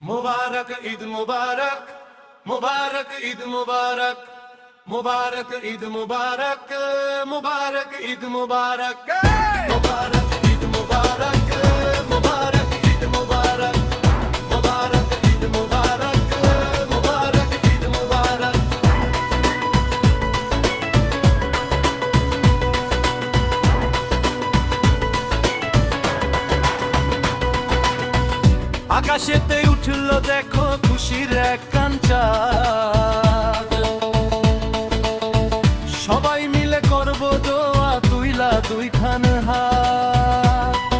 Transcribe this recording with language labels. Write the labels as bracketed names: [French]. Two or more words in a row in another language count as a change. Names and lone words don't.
[Hindi] मुबारक ईद मुबारक, मुबारक ईद मुबारक, मुबारक ईद मुबारक, मुबारक ईद मुबारक, मुबारक ईद मुबारक, मुबारक ईद मुबारक, मुबारक ईद मुबारक, मुबारक ईद मुबारक। [Bangla] আকাশেতে উঠলো দেখো খুশির এক চাঁদ, সবাই মিলে করব দোয়া তুইলা দুইখান হাত,